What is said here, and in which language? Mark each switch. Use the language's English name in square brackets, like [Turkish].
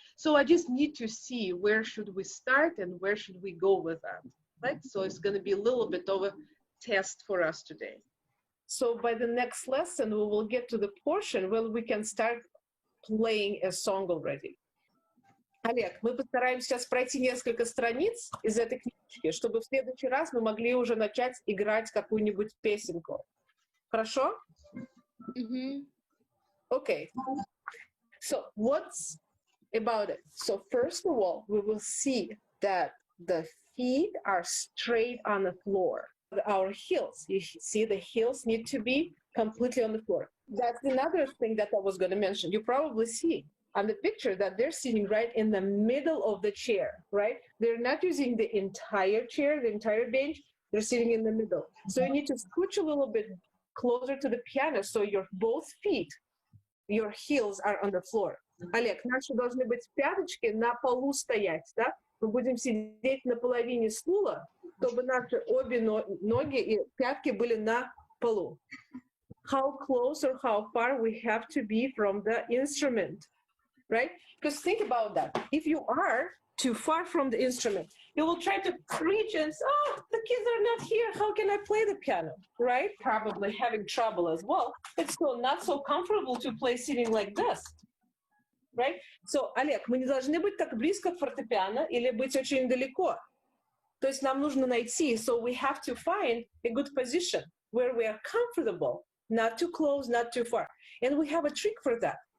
[English] So I just need to see where should we start and where should we go with that, right? So it's going to be a little bit of a test for us today. So by the next lesson, we will get to the portion where we can start playing a song already. [Russian] Олег, мы постараемся сейчас пройти несколько страниц из этой книжки, чтобы в следующий раз мы могли уже начать играть какую-нибудь песенку. Хорошо? [English] Okay. So what's about it? So first of all, we will see that the feet are straight on the floor. Our heels, you see the heels need to be completely on the floor. That's another thing that I was going to mention. You probably see on the picture that they're sitting right in the middle of the chair, right? They're not using the entire chair, the entire bench. They're sitting in the middle. So you need to scooch a little bit closer to the piano so your both feet, your heels are on the floor. [Russian] Олег, наши должны быть пяточки на полу стоять, да? Мы будем сидеть на половине стула, чтобы наши обе ноги и пятки были на полу. [English] How close or how far we have to be from the instrument, right? Because think about that. If you are too far from the instrument, you will try to reach and say, oh, the kids are not here. How can I play the piano, right? Probably having trouble as well. It's still not so comfortable to play sitting like this, right? [Russian] So, Олег, мы не должны быть так близко к фортепиано или быть очень далеко. То есть нам нужно найти, [English] so we have to find a good position where we are comfortable, not too close, not too far. And we have a trick for that.